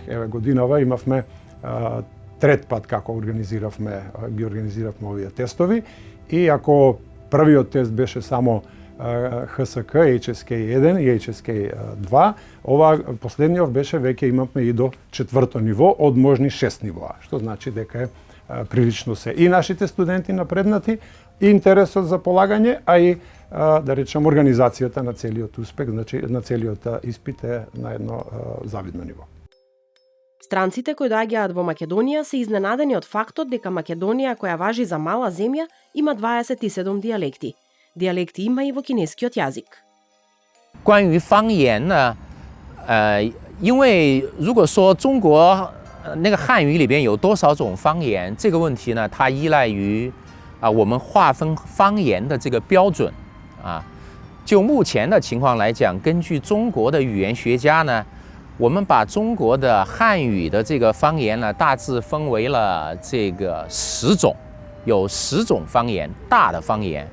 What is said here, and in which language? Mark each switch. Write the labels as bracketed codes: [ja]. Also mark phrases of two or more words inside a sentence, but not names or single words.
[mk] Еве, годинава имавме трет пат како ги организиравме овие тестови и ако првиот тест беше само ХСК, HSK1 и HSK2, ова последниот беше веќе имавме и до 4-то ниво од можни 6 нивоа, што значи дека е прилично се и нашите студенти напреднати, и интересот за полагање, а и да речем организацијата на целиот успех, значи на целиот испит е на едно завидно ниво. Странците кои доаѓаат во Македонија се изненадени од фактот дека Македонија, која важи за мала земја, има 27 дијалекти. Диалекти има и во кинескиот јазик. [zh] 关于方言呢，因为如果说中国那个汉语里边有多少种方言，这个问题呢，它依赖于我们划分方言的这个标准啊。就目前的情况来讲，根据中国的语言学家呢，我们把中国的汉语的这个方言呢，大致分为了这个10种，有10种方言，大的方言。